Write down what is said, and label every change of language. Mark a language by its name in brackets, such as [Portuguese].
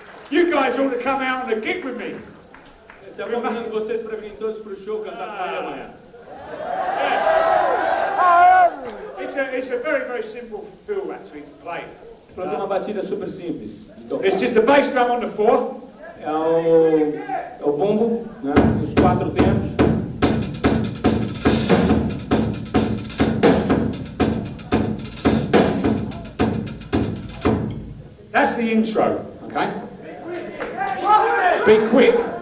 [English] You guys ought to come out on a gig with me. [Portuguese] Tá convidando vocês para virem todos para o show cantar com ele amanhã. [English] It's a very, very simple fill actually to play. [Portuguese] Falou que é uma batida super simples de tocar. [English] It's just the bass drum on the floor. [Portuguese] É o bumbo, né? Os 4 tempos. [English] That's the intro, okay? Be quick.